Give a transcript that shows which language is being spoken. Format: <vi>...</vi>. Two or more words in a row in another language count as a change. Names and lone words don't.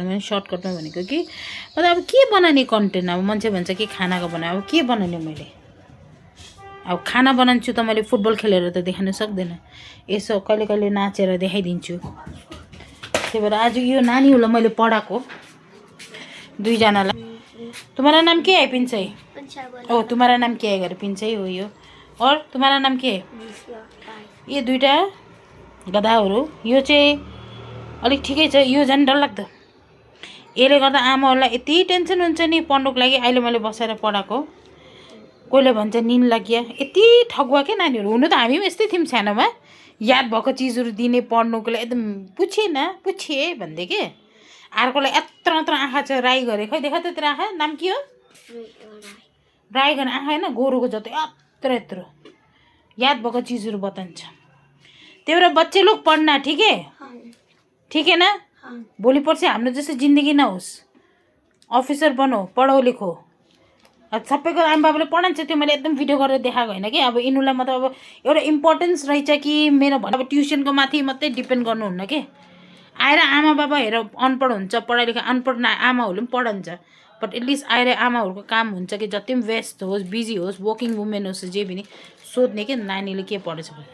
<ne>मैले सर्टकटमा भनेको कि मतलब अब के बनाउने कन्टेन्ट। अब मान्छे भन्छ कि खानाको बनाए, अब के बनाउने मैले। अब खाना बनाउँछु त मैले फुटबल खेलेर त देखाउन सक्दैन, यसो कहिले कहिले नाचेर देखाइदिन्छु। त्यही भएर आज यो नानीहरूलाई मैले पढाएको 2 जनालाई।</ne> <hi>तुम्हारा नाम क्या है पिंचई? ओ तुम्हारा नाम क्या है?</hi> <ne>पिंचई हो यो।</ne> <hi>और तुम्हारा नाम के है?</hi> <ne>ये 2टा गधाहरू। यो चाहिँ अलिक ठिकै छ, यो झन् डरलाग्दो। यसले गर्दा आमाहरूलाई यति टेन्सन हुन्छ नि पढ्नुको लागि। अहिले मैले बसेर पढाएको। कोहीले भन्छ निन लाग्यो, यति ठगुवा के नानीहरू। हुनु त हामी पनि यस्तै थियौँ सानोमा, याद भएको चिजहरू दिने पढ्नुको लागि। एकदम पुछे भन्दै के। अर्कोलाई यत्रो आँखा छ, राई गरे। खै देखा त तेरो आँखा, नाम के हो? राई गर्ने आँखा होइन, गोरुको जस्तो यत्रो याद भएको चिजहरू बताउँछ। त्यही भएर</ne> <hi>बच्चे लोग पढ्ना, ठीक है ना?</hi> <ne>भोलि पर्सि हाम्रो जस्तो जिन्दगी नहोस्,</ne> <hi>अफिसर बनो, पढो लेखो।</hi> <ne>सबैको आमा बाबाले पढाउँछ, त्यो मैले एकदम भिडियो गरेर देखाएको होइन कि। अब यिनीहरूलाई मतलब अब एउटा इम्पोर्टेन्स रहेछ कि मेरो अब ट्युसनको माथि मात्रै डिपेन्ड गर्नुहुन्न के। आएर आमा बाबा हेर अनपढ हुन्छ, पढाइ लेखा अनपढ आमाहरूले पनि पढाउँछ,</ne> <en>but at least</en> <ne>आएर आमाहरूको काम हुन्छ कि जति पनि व्यस्त होस्, बिजी होस्,</ne> <en>working women</en> <ne>होस्, जे पनि सोध्ने कि नानीले के पढेछ भने।</ne>